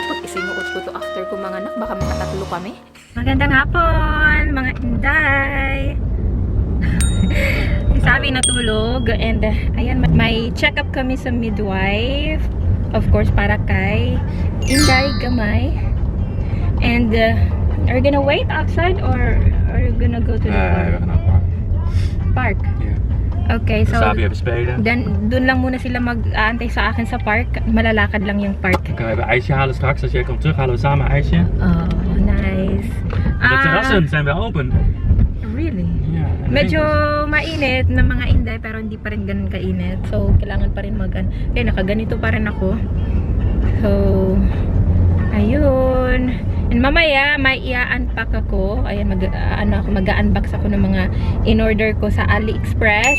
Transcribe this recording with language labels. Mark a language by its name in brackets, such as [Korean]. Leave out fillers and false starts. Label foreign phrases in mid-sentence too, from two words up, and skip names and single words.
[Filipino] Isinuot ko to after ko mga anak, baka makatatlo kami. Magandang hapon, mga inday! Sabi natulog and ayan, may check up kami sa midwife. [English] Of course, [Filipino] para kay Inday Gamay. [English] And are you gonna wait outside or are you gonna go to the [Dutch] we gaan naar [English] park? [Dutch] Ja. [English] Okay, so [Dutch] Sabi even spelen. [Filipino] then doon lang muna sila mag-aantay sa akin sa park. Malalakad lang yung park. [Dutch] Dan kunnen we even ijsje halen straks. Als jij komt terug, halen we samen ijsje. [English] Oh, nice. [Dutch] De terrassen zijn weer open. [English] Really? [Dutch] Ja, en de [Filipino] Medyo [Dutch] winkels. [Filipino] mainit na mga inday pero hindi pa rin ganun kainit. So, kailangan pa rin kaya nakaganito pa rin ako. So, ayun. And mamaya, may i-unpack ako. Ayan, mag-unbox ako ng mga in-order ko sa AliExpress.